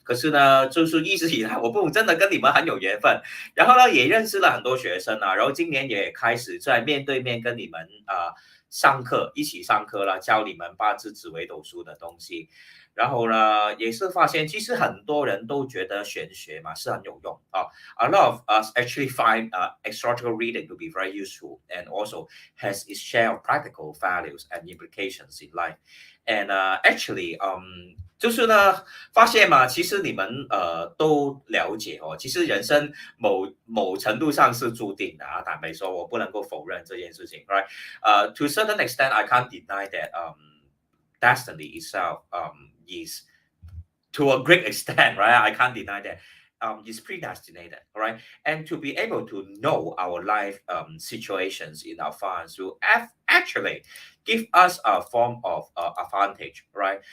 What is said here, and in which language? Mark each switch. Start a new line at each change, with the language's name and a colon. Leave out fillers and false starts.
Chinese: 可是呢，就是一直以来，我不真的跟你们很有缘分，然后呢，也认识了很多学生啊，然后今年也开始在面对面跟你们上课，一起上课了，教你们八字、紫微斗数的东西。然后呢，也是发现其实很多人都觉得玄学嘛是很有用啊。
English: A lot of us actually find astrological reading to be very useful and also has its share of practical values and implications in life. And actually,
Chinese: 就是呢，发现嘛，其实你们都了解哦，其实人生某程度上是注定的啊。坦白说，我不能够否认这件事情，right？
English: To a certain extent, I can't deny that destiny itself is to a great extent, right? I can't deny that. Is predestinated, right? And to be able to know our life situations in advance will actually give us a form of advantage, right?